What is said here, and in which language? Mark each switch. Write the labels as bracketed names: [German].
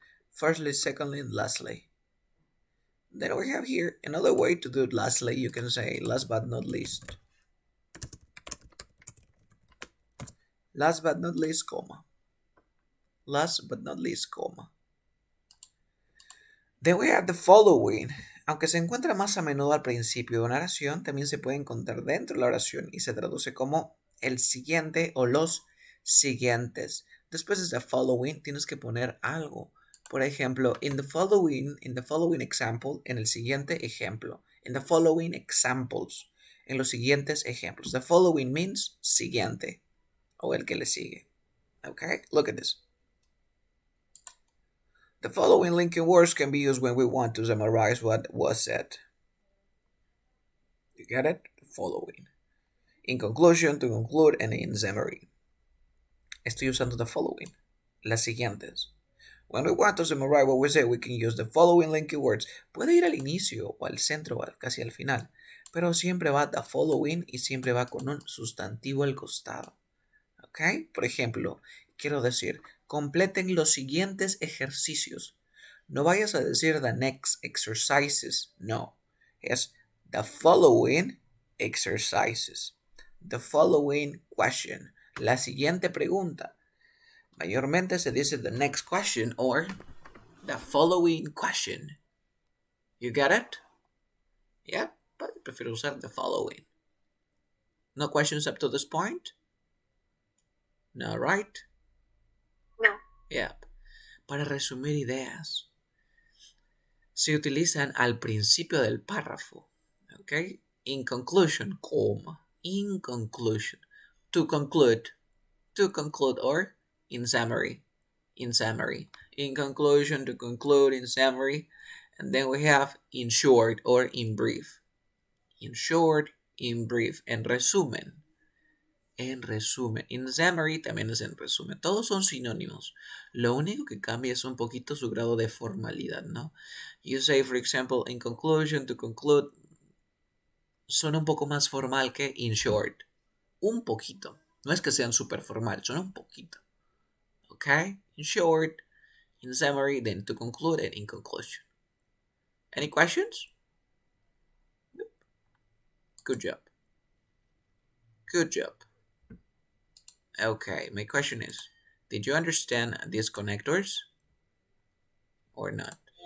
[English] Firstly, secondly, and lastly. Then we have here another way to do it lastly. You can say last but not least. Last but not least, comma. Last but not least, comma. Then we have the following. [Spanish] Aunque se encuentra más a menudo al principio de una oración, también se puede encontrar dentro de la oración y se traduce como el siguiente o los siguientes. Después de [English] the following [Spanish] tienes que poner algo. Por ejemplo, [English] in the following example, [Spanish] en el siguiente ejemplo. [English] In the following examples, [Spanish] en los siguientes ejemplos. [English] The following means [Spanish] siguiente o el que le sigue. [English] Okay, look at this. The following linking words can be used when we want to summarize what was said. You get it? The following. In conclusion, to conclude, and in summary. [Spanish] Estoy usando [English] the following. [Spanish] Las siguientes. [English] When we want to summarize what we say, we can use the following linking words. [Spanish] Puede ir al inicio o al centro o casi al final, pero siempre va [English] the following [Spanish] y siempre va con un sustantivo al costado. ¿Ok? Por ejemplo, quiero decir, completen los siguientes ejercicios. No vayas a decir [English] the next exercises. [Spanish] No. [English] Es the following exercises. The following question. [Spanish] La siguiente pregunta. Mayormente se dice [English] the next question or the following question. You get it? Yeah, but [Spanish] prefiero usar [English] the following. No questions up to this point? No, right? No. Yeah. [Spanish] Para resumir ideas, se utilizan al principio del párrafo. [English] Okay? In conclusion, coma. In conclusion. To conclude, or in summary. In summary. In conclusion, to conclude, in summary. And then we have in short or in brief. In short, in brief. [Spanish] En resumen. En resumen. [English] In summary [Spanish] también es en resumen. Todos son sinónimos. Lo único que cambia es un poquito su grado de formalidad, ¿no? [English] You say, for example, in conclusion, to conclude. [Spanish] Suena un poco más formal que [English] in short. [Spanish] Un poquito. No es que sean súper formal, suena un poquito. [English] Okay? In short, in summary, then to conclude, and in conclusion. Any questions? Nope. Good job. Good job. Okay, my question is, did you understand these connectors or not?